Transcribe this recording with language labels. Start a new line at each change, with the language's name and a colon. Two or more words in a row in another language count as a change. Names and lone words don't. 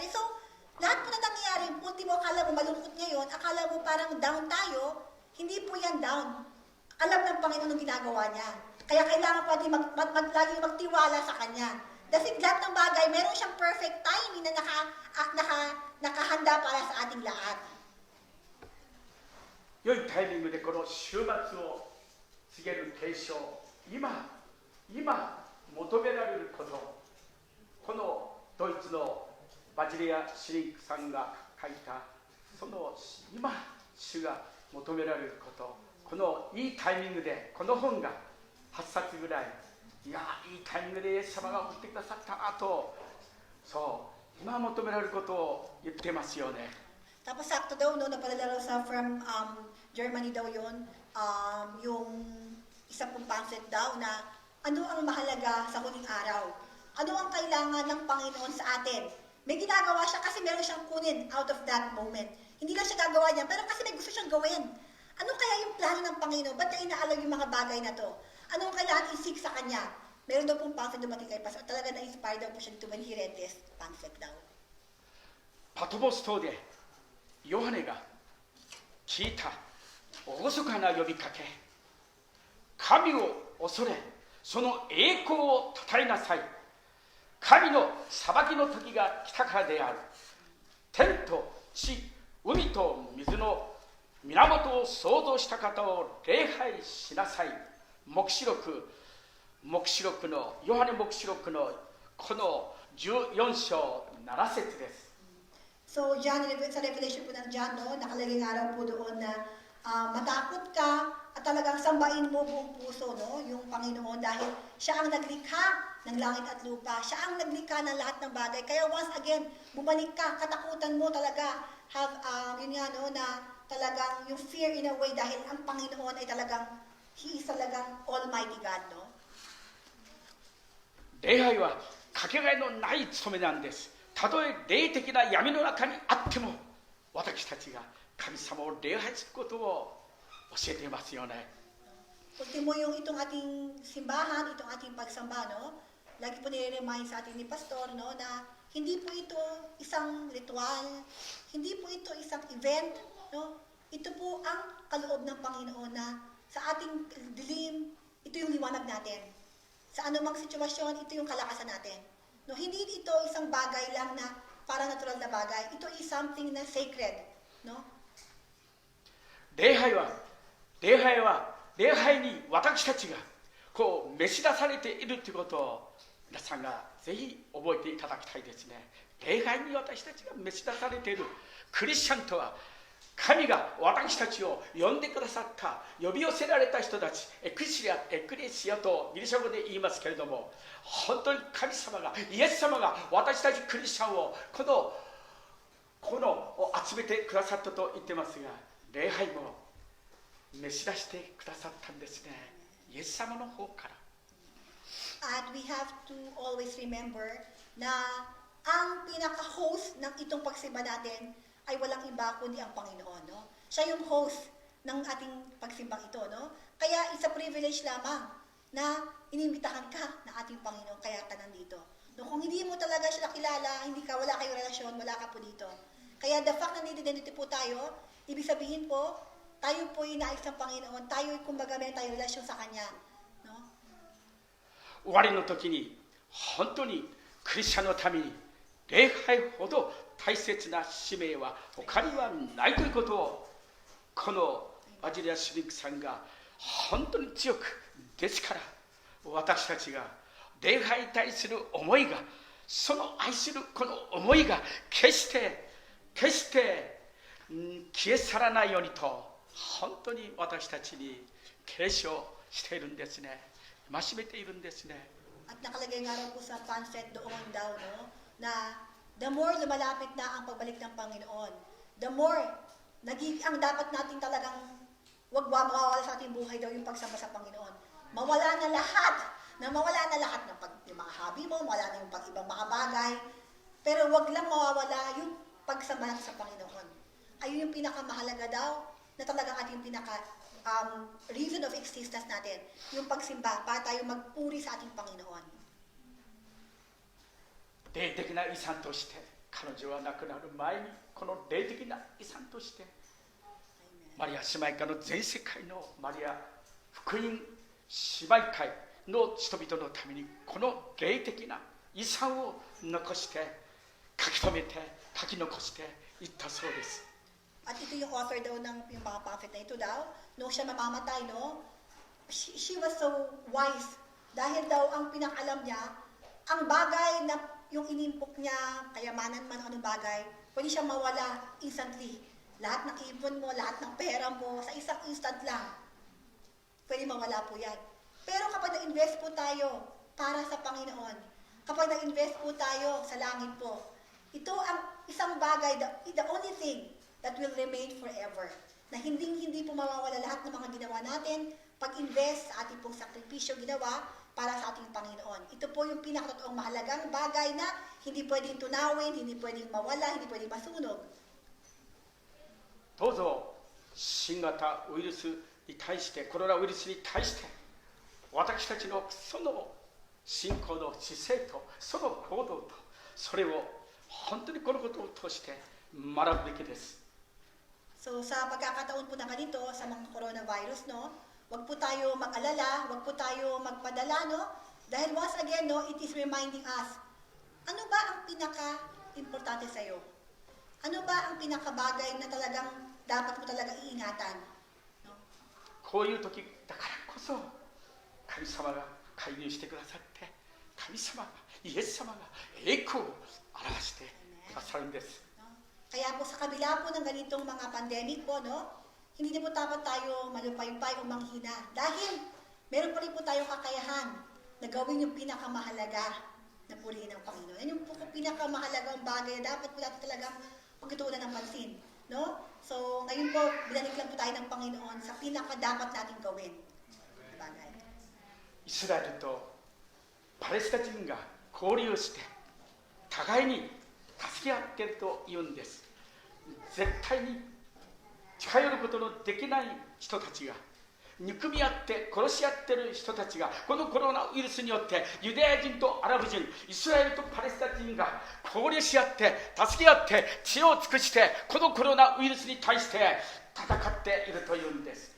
Filipino: So, lahat po na nangyayari, ultimo, akala mo malungkot ngayon, akala mo parang down tayo, hindi po yan down. Alam ng Panginoon ang ginagawa niya. Kaya kailangan po natin laging magtiwala sa Kanya. Kasi lahat ng bagay, meron siyang
English: perfect timing
Filipino: na nakahanda para sa ating lahat.
Japanese: 良いタイミングでこの週末を告げる継承、今求められること、このドイツのバジリア・シリンクさんが書いたその今主が求められること、このいいタイミングでこの本が8冊ぐらい、いいタイミングでイエス様が送ってくださったなと、そう今求められることを言ってますよね。
Filipino: Tapos sakto daw, no, napadala sa
English: from Germany
Filipino: daw yun, yung isa pong pamphlet daw na ano ang mahalaga sa huling araw. Ano ang kailangan ng Panginoon sa atin. May ginagawa siya kasi meron siyang kunin
English: out of that moment.
Filipino: Hindi lang siya gagawa niya, pero kasi may gusto siyang gawin. Ano kaya yung plano ng Panginoon? Ba't niya inaalam yung mga bagay na to? Ano ang kailangan isik sa Kanya? Meron daw pong pamphlet dumating kay Pastor. Talaga na-inspire daw po siya dito
English: when he read this pamphlet
Filipino: daw.
Japanese: パトモス島でヨハネが聞いた厳かな呼びかけ、神を恐れその栄光をたたえなさい、神の裁きの時が来たからである、天と地、海と水の源を創造した方を礼拝しなさい。黙示録のヨハネ黙示録のこの14章7節です。
Filipino: So, John, sa Revelation po ng John, no, nakalagay nga raw po doon na matakot ka at talagang sambahin mo buong puso, no, yung Panginoon dahil siya ang naglikha ng langit at lupa. Siya ang naglikha ng lahat ng bagay. Kaya once again, bumalik ka, katakutan mo talaga, have, yun nga, no, na talagang yung
English: fear in a way
Filipino: dahil ang Panginoon ay talagang,
English: He is talagang Almighty God, no?
Japanese: 礼拝はかけがえのない務めなんです。たとえ霊的な闇の中にあっても、私たちが神様を礼拝することを教えていますよね。
Filipino: Ultimo yung itong ating simbahan, itong ating pagsamba, no? Lagi po nire-remind sa atin ni Pastor, no, na hindi po ito isang ritual, hindi po ito isang event, no? Ito po ang kaloob ng Panginoon na sa ating dilim, ito yung liwanag natin. Sa anumang sitwasyon, ito yung kalakasan natin. No, hindi ito isang bagay lang na para natural na bagay.
English: Ito is something na sacred, no?
Japanese: 礼拝に私たちがこう召し出されているということを皆さんがぜひ覚えていただきたいですね。礼拝に私たちが召し出されているクリスチャンとは、神が私たちを呼んでくださった、呼び寄せられた人たち、エクレシアとギリシャ語で言いますけれども、本当に神様が、イエス様が私たちクリスチャンをこの集めてくださったと言ってますが、礼拝も召し出してくださったんですね。イエス様の方から。
English: And we have to always remember
Filipino: na ang pinaka-host ng itong pagsimba natin ay walang iba kundi ang Panginoon, no? Siya yung host ng ating pagsimbang ito, no? Kaya
English: it's a privilege
Filipino: lamang na inimbitahan ka ng ating Panginoon, kaya ka nandito. No, kung hindi mo talaga siya nakilala, wala kayong relasyon, wala ka po dito. Kaya
English: the fact
Filipino: na nandito po tayo, ibig sabihin po, tayo po inayos ng Panginoon, tayo kumbaga may tayong relasyon sa Kanya, no?
Japanese: 終わりの時に本当にクリスチャンのために礼拝ほど大切な使命は他にはないということをこのバジリア・シュリンクさんが本当に強く、ですから私たちが礼拝に対する思いが、その愛するこの思いが決して消え去らないようにと本当に私たちに継承しているんですね。戒めているんですね。
Filipino: At nakalagay nga raw po sa pamphlet doon daw, no, na
English: the more
Filipino: lumalapit na ang pagbalik ng Panginoon,
English: the more
Filipino: ang dapat natin talagang wag mawawala sa ating buhay daw yung pagsama sa Panginoon. Mawala na lahat ng yung mga hobby mo, mawala na yung ibang mga bagay, pero wag lang mawawala yung pagsama natin sa Panginoon. Ayun yung pinakamahalaga daw na talagang ating
English: reason of existence
Filipino: natin, yung pagsimba para tayo magpuri sa ating Panginoon.
Japanese: 霊的な遺産として彼女は亡くなる前にこの霊的な遺産としてマリア姉妹会の全世界のマリア福音姉妹会の人々のためにこの霊的な遺産を残して書き留めて書き残していったそうです。
Filipino: At ito yung author daw ng yung mga pamphlet na ito daw, nung siya mamamatay,
English: no, she was so wise.
Filipino: Dahil daw ang pinakalam niya, ang bagay na yung inimpok niya, kayamanan man anong bagay, pwede siya mawala instantly. Lahat ng ipon mo, lahat ng pera mo, sa isang instant lang, pwede mawala po yan. Pero kapag na-invest po tayo para sa Panginoon, kapag na-invest po tayo sa langit po, ito ang isang bagay,
English: the only thing that will remain forever.
Filipino: Na hindi po mawawala lahat ng mga ginawa natin, pag-invest sa ating pong sakripisyo ginawa para sa ating Panginoon. Ito po yung pinakatotoong mahalagang bagay na hindi pwedeng tunawin, hindi pwedeng mawala, hindi pwedeng masunog.
Japanese: どうぞ新型ウイルスに対してコロナウイルスに対して私たちのその信仰の姿勢とその行動とそれを本当にこのことを通して学ぶべきです。
Filipino: So sa pagkakataon po na ganito, sa mga coronavirus, no, wag po tayo mag-alala, wag po tayo magpadala, no, dahil once again, no,
English: it is reminding us,
Filipino: ano ba ang pinaka-importante sa iyo? Ano ba ang pinaka-bagay na talagang dapat mo talaga iingatan? No?
Japanese: こういう時だからこそ神様が介入してくださって神様がイエス様が栄光を表してくださるんです。
Filipino: Kaya po sa kabila po ng ganitong mga pandemic po, no, hindi na po dapat tayo malupaypay o manghina. Dahil meron pa rin po tayong kakayahan na gawin yung pinakamahalaga na purihin ng Panginoon. Yan yung po pinakamahalagang bagay na dapat po natin talagang pagtutuunan ng pansin. No? So, ngayon po, binalik lang po tayo ng Panginoon sa pinakadapat natin gawin na bagay.
Japanese: イスラエルとパレスチナ人が交流して互いに助け合っていると言うんです。絶対に近寄ることのできない人たちが憎み合って殺し合っている人たちがこのコロナウイルスによってユダヤ人とアラブ人、イスラエルとパレスチナ人が交流し合って助け合って知恵を尽くしてこのコロナウイルスに対して戦っているというんです。